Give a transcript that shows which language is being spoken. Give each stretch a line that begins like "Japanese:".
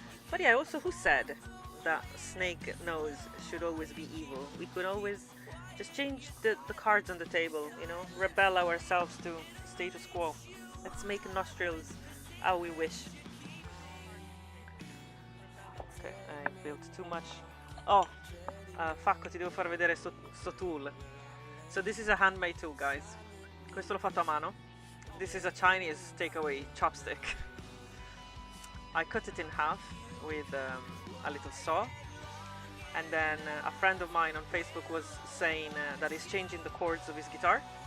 English: But yeah, also who said that snake nose should always be evil? We could always just change the cards on the table, you know? Rebel ourselves to status quo. Let's make nostrils how we wish. Ok, I built too much.
Italian: Oh, Facco, ti devo far vedere sto tool.
English: So this is a handmade tool, guys.
Italian: Questo l'ho fatto a mano.
English: This is a Chinese takeaway chopstick. I cut it in half with a little saw. And then a friend of mine on Facebook was saying that he's changing the chords of his guitar.